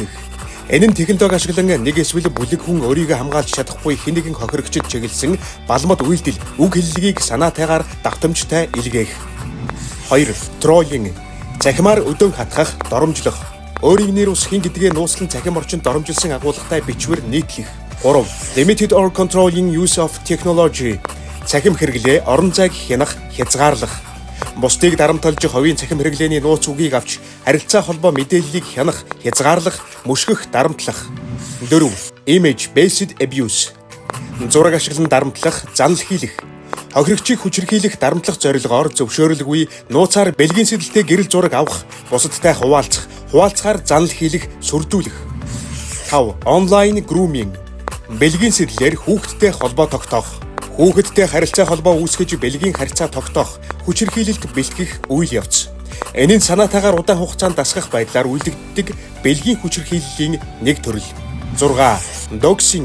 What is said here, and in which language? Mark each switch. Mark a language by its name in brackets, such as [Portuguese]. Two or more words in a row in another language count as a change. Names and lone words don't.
[Mongolian] Энэ нь технологи ашиглан нэг эсвэл бүлэг хүн өөрийгөө хамгаалж чадахгүй хэн нэгэн хохирогчд чиглэсэн балмад үйлдэл үг хэллэгийг санаатайгаар давтамжтай илгээх. 2. Троллинг. Цахимаар өдөөн хатгах, доромжлох. Өөрийн нэр ус хин гэдгээ нууцлан цахим орчинд доромжилсан агуулгатай бичвэр нийтлэх. 3. [English] Limited or controlling use of technology. [Mongolian] Цахим хэрэглээ, орон зайг хянах, хязгаарлах. Бусдыг дарамталж хувийн цахим хэрэглээний нууц үгийг авч харилцаа холбоо мэдээллийг хянах, хязгаарлах, мөшгөх, дарамтлах. 4. [English] Image based abuse. [Mongolian] Зураг ашиглан дарамтлах, занал хийлэх. Хохирогчийг хүчирхийлэх, дарамтлах зорилгоор зөвшөөрлгүй нууцаар бэлгийн сэдэлтэй гэрэл зураг авах, бусадтай хуваалцах, хуваалцахаар занал хийлэх, сүрдүүлэх. 5. [English] Online grooming. [Mongolian] Бэлгийн сэдлээр хүүхэдтэй холбоо тогтоох. Хүүхэдтэй харилцаа холбоо үүсгэж бэлгийн харьцаа тогтоох, хүчирхийлэлд бэлтгэх үйл явц. Энэ нь санаатайгаар удаан хугацаанд дасгах байдлаар үйлдэгддэг бэлгийн хүчирхийллийн нэг төрөл. 6. Doxing.